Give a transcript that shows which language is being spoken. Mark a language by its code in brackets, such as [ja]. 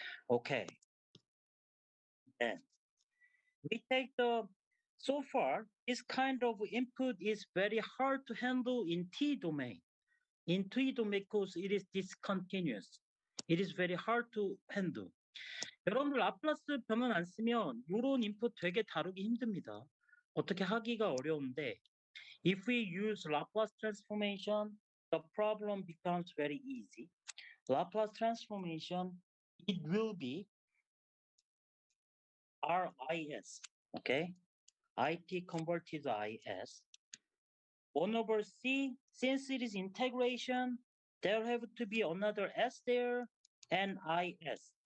[en] Okay, then we take so far, this kind of input is very hard to handle in T domain. In T domain, because it is discontinuous. It is very hard to handle. [ko] 여러분들 라플라스 변환 안 쓰면 이런 인풋 되게 다루기 힘듭니다. 어떻게 하기가 어려운데 [en] if we use Laplace transformation, the problem becomes very easy. Laplace transformation, it will be RIS, okay? IT converted IS. 1 over C, since it is integration, there have to be another S there and IS.